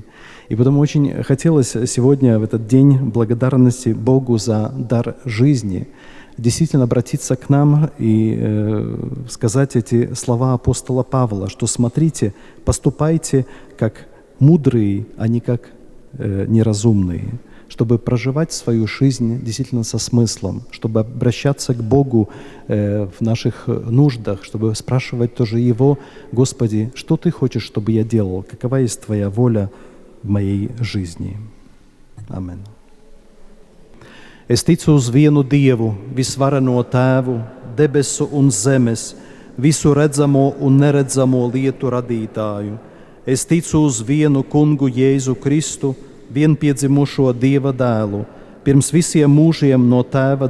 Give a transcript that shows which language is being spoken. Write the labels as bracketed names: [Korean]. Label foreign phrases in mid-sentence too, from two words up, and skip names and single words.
[Russian] И потому очень хотелось сегодня, в этот день благодарности Богу за дар жизни, действительно обратиться к нам и сказать эти слова апостола Павла, что смотрите, поступайте как мудрые, а не как неразумные, чтобы проживать свою жизнь действительно со смыслом, чтобы обращаться к Богу в наших нуждах, чтобы спрашивать тоже Его: «Господи, что Ты хочешь, чтобы я делал? Какова есть Твоя воля в моей жизни?» [Latvian] Amen. Es ticu uz vienu Dievu, visvareno Tēvu, debesu un zemes, visu redzamo un neredzamo lietu radītāju. Es ticu uz vienu Kungu Jēzu Kristu, vienpiedzimušo Dieva dēlu, pirms visiem mūžiem no Tēva